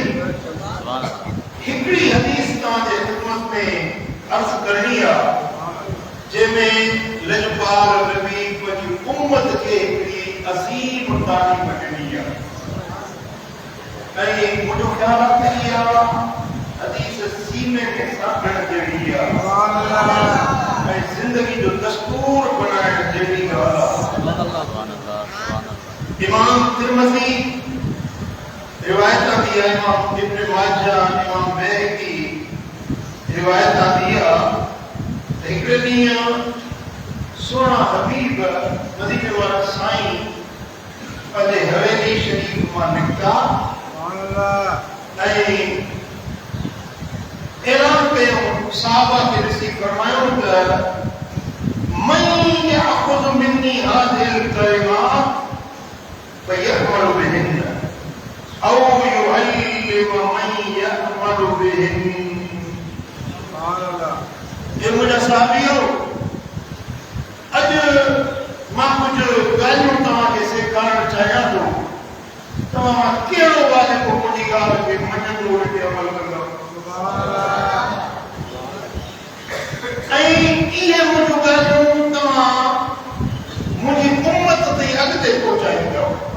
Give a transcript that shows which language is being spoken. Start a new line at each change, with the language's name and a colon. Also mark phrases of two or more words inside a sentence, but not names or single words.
Sindhi: हिकिड़ी हदीस तव्हांजे ख़िदमत में अर्ज़ करणी आहे जंहिंमें लजपाल नबी पंहिंजी उम्मत खे हिकिड़ी अज़ीम तालीम ॾिनी आहे ऐं मुंहिंजो ख़्यालु आहे त इहा हदीस सीने में साखण जहिड़ी आहे ऐं ज़िंदगी जो दस्तूर बनाइण जहिड़ी ॻाल्हि आहे। इमाम तिरमिज़ी रिवायत
Urdu: آتی ہے,
Sindhi: इमाम इब्न माजा, इमाम बैहकी रिवायत
Urdu: آتی ہے
Sindhi: हिकिड़े ॾींहुं सोना हबीब मदीने वारा साईं पंहिंजे हवेली शरीफ़ मां निकिता ऐं ऐलान कयो सहाबा खे ॾिसी फरमायो त
Arabic: من يأخذ مني هؤلاء الكلمات فيعمل بهن أو يعلم من يعمل بهن.
Sindhi: ये मुंहिंजा साहिबियो, अॼु मां कुझु ॻाल्हियूं तव्हांखे सेखारणु चाहियां थो। तव्हां कहिड़ो वाजिबु मुंहिंजी ॻाल्हि खे मञंदो हिते अमल कंदो ऐं इहे मुंहिंजूं ॻाल्हियूं तव्हां मुंहिंजी उम्मत ताईं अॻिते पहुचाईंदव।